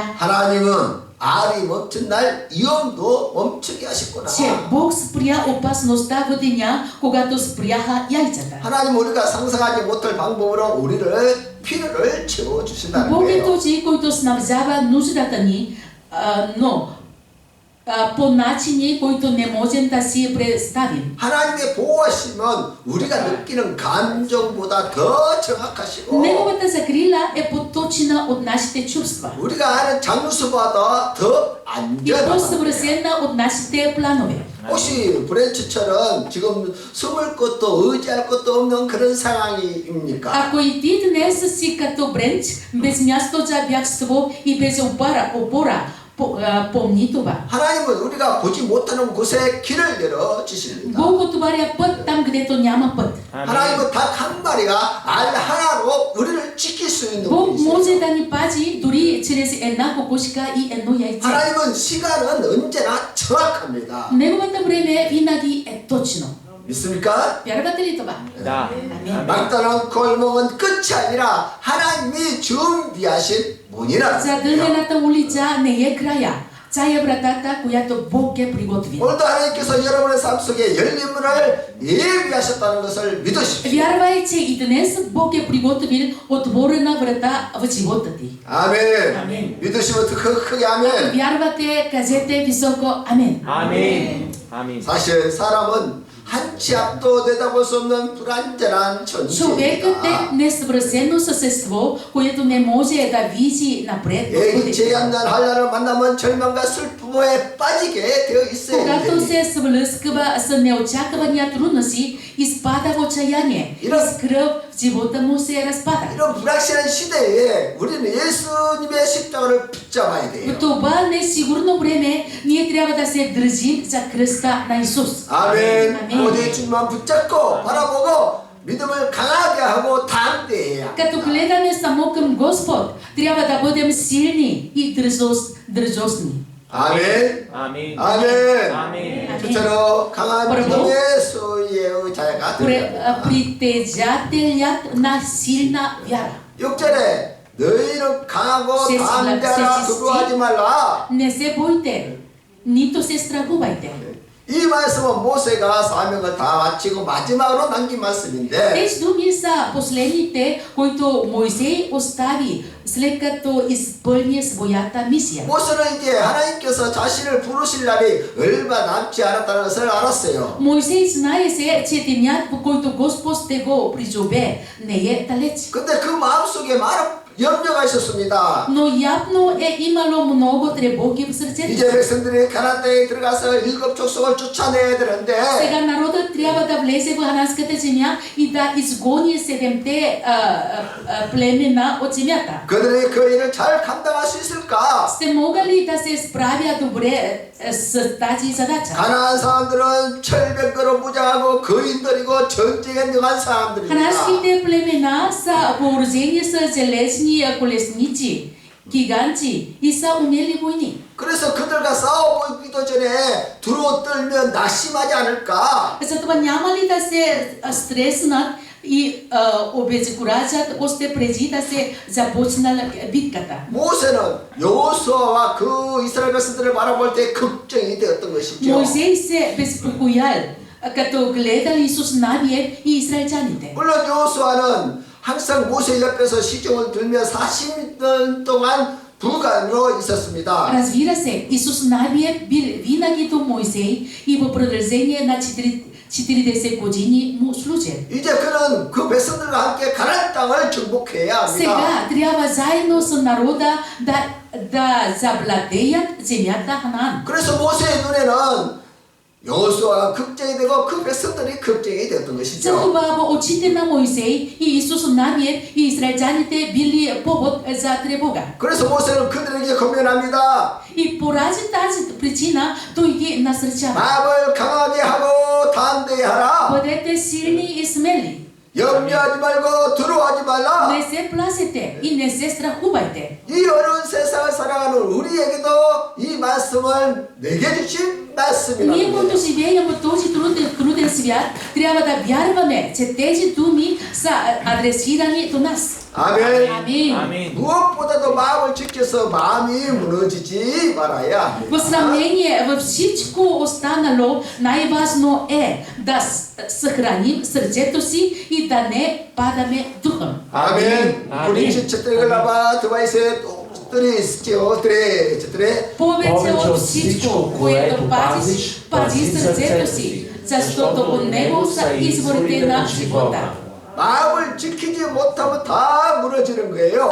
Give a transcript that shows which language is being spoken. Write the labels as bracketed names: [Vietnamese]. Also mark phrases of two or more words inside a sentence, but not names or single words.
[Korean] 하나님은 알이 멈춘 날 위험도 멈추게 하셨구나. [Bulgarian] че Бог спря опасността в деня, когато спряха яйцата. [Korean] 하나님 우리가 상상하지 못할 방법으로 우리를 필요를 채워주신다는 [Bulgarian] Бог е [Korean] 거예요. [Bulgarian] този, който снабдява нуждата ни, но по начини, които не можем да си представим. [Korean] 하나님의 보호하시면 우리가 느끼는 감정보다 더 정확하시고 [Bulgarian] Неговата закрила е поточена от нашите чувства [Korean] 우리가 아는 장수보다 더 [Bulgarian] и [Korean] 안전하다. [Bulgarian] по-съвършена от нашите планове. [Korean] 혹시 브랜치처럼 지금 숨을 것도 의지할 것도 없는 그런 상황입니까? [Bulgarian] Ако и ти днес си като Бренч, без място за бягство и без опора, помни това. [Korean] 하나님은 우리가 보지 못하는 곳에 길을 열어 주십니다. [Bulgarian] Бог отваря път там, където няма път. [Korean] 하나님은 닭 한 마리가 알 하나로 우리를 지킬 수 있는 [Bulgarian] Бог [Korean] 분이세요. [Bulgarian] може да ни пази дори чрез една кокошка и едно яйце. [Korean] 하나님은 시간은 언제나 정확합니다. [Bulgarian] Неговото време винаги е точно. [Korean] 믿습니까? [Bulgarian] Вярвате ли това? Да. Амин. [Korean] 막다른 골목은 끝이 아니라 하나님이 준비하신 문이라. [Bulgarian] Задънената улица не е края. Тя е вратата, която Бог е приготвил. [Korean] 오늘도 하나님께서 여러분의 삶 속에 열린 문을 예비하셨다는 것을 믿으십시오. [Bulgarian] Вярвай, че и днес Бог е приготвил отворена врата в живота ти. [Korean] 아멘. 아멘. 믿으시면 크게 아멘. [Bulgarian] Вярвате, кажете високо Амен. [Korean] 아멘. 아멘. 사실 사람은 한치 앞도 내다볼 수 없는 불완전한 [Bulgarian] Човекът [Korean] 존재입니다. [Bulgarian] е несъвършено същество, което не може да види напред. [Korean] 예기치 않는 한란을 만나면 절망과 슬픔에 빠지게 되어 있어요. [Bulgarian] Когато се сблъсква с неочаквания трудности, изпада в отчаяние. И с кръв в живота му се разпада. [Korean] 이런 불확실한 시대에 우리는 예수님의 십자가를 붙잡아야 돼요. [Bulgarian] В това несигурно време ние трябва да се държим за кръста на Исус. [Korean] 아멘. 오직 주님만 붙잡고 바라보고 믿음을 강하게 하고 담대해야. [Bulgarian] Като гледаме само към Господ, трябва да бъдем силни и дръжосни. [Korean] 아멘. 아멘. 아멘. 아멘. 저처럼 강한 바로 믿음의 소유의 의자가 되리라. [Bulgarian] Притежателят на силна вяра. [Korean] 6절에 너희는 강하고 세- 담대하라 세- 두려워하지 말라. [Bulgarian] Не се бойте, нито се страхувайте. [Korean] 이 말씀은 모세가 사명을 다 마치고 마지막으로 남긴 말씀인데 [Bulgarian] Тези думи са последните, които Моисей остави след като изпълни своята мисия. [Korean] 모세는 이제 하나님께서 자신을 부르실 날이 얼마 남지 않았다는 것을 알았어요. [Bulgarian] Моисей знаеше, че денят, по който Господ ще го призове, не е далеч. [Korean] 근데 그 마음속에 많은 염려가 있었습니다. [Bulgarian] Но явно е имало много тревоги в сърцето. [Korean] 이제 백성들이 가나안 땅에 들어가서 7 족속을 쫓아내야 되는데 [Bulgarian] Сега народът трябва да влезе в хананската земя и да изгони 7-те племена от земята. [Korean] 그들이 그 일을 잘 감당할 수 있을까? [Bulgarian] Ще мога ли да се справя добре с тази задача? [Korean] 가나안 사람들은 철벽으로 무장하고 거인들이고 전쟁에 능한 사람들입니다. [Bulgarian] Хананските племена са въоръжени с железни колесници, гиганти и са умели войни. [Korean] 그래서 그들과 싸워보기도 전에 두루 떨면 낙심하지 않을까? [Bulgarian] Затова няма ли да се стреснат и обезкуражат още преди да се започнала битката? [Korean] 모세는 여호수아와 그 이스라엘 백성들을 바라볼 때 걱정이 되었던 것이죠. [Bulgarian] Моисей се безпокоял, като гледал Исус Навиев и израелчаните. [Korean] 물론 여호수아는 항상 모세 옆에서 시종을 들며 40년 동안 부관으로 있었습니다. [Bulgarian] Разбира се, Исус Навиев бил винаги до Моисей и в продължение на 40 години му служил. [Korean] 이제 그는 그 백성들과 함께 가나안 땅을 정복해야 합니다. [Bulgarian] Сега трябва заедно с народа да завладеят земята Ханаан. [Korean] 그래서 모세의 눈에는 여호수아가 걱정이 되고 그 백성들이 걱정이 되었던 것이죠. [Bulgarian] Затова во очите на Моисей и Исус Навиев и израелтяните били повод за тревога. [Korean] 그래서 모세는 그들에게 권면합니다. [Bulgarian] И поради тази причина той ги насърчава. [Korean] 마음을 강하게 하고 담대히 하라. [Bulgarian] Бъдете силни и смели. [Korean] 염려하지 말고 두려워하지 말라. [Bulgarian] Не се плашете и не се страхувайте. [Korean] 이 어려운 세상을 살아가는 우리에게도 이 말씀을 내게 주신 말씀이라는 [Bulgarian] Ние, които [Korean] 거예요. [Bulgarian] живеем в този труден свят, трябва да вярваме, че тези думи са адресирани до нас. [Korean] 아멘. [Bulgarian] Амин. Амин. [Korean] 무엇보다도 마음을 지켜서 마음이 무너지지 말아야 합니다. [Bulgarian] В сравнение във всичко останало, най-важно е да съхраним сърцето си и да не падаме духом. [Korean] 아멘. 아멘. [Bulgarian] 우리 четири глава 23 Повече от всичко, което пазиш, пази сърцето си, защото от него са изворите на живота. [Korean] 마음을 지키지 못하면 다 무너지는 거예요.